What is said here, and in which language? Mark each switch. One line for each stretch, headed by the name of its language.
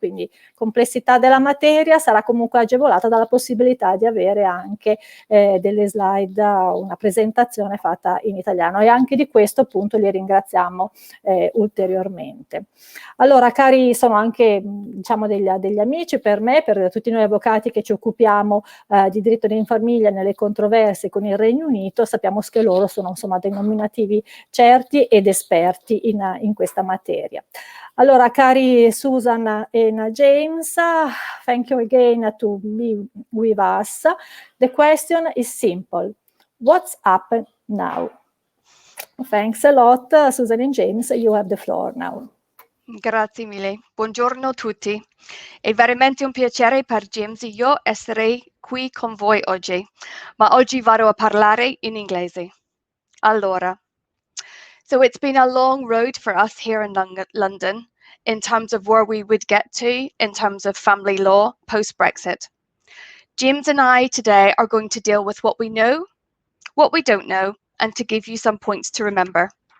Italian: Quindi complessità della materia sarà comunque agevolata dalla possibilità di avere anche delle slide, una presentazione fatta in italiano, e anche di questo appunto li ringraziamo ulteriormente. Allora, cari, sono anche diciamo degli amici per me, per tutti noi avvocati che ci occupiamo di diritto di famiglia nelle controversie con il Regno Unito. Sappiamo che loro sono insomma dei nominativi certi ed esperti in questa materia. Allora, cari
English: Susan and James, thank you again to be with us. The question is simple. What's up now? Thanks a lot, Susan and James. You have the floor now.
Italian: Grazie mille. Buongiorno a tutti. È veramente un piacere per James e io essere qui con voi oggi, ma oggi vado a parlare in inglese.
English: Allora, so it's been a long road for us here in London in terms of where we would get to in terms of family law post-Brexit. James and I today are going to deal with what we know, what we don't know, and to give you some points to remember.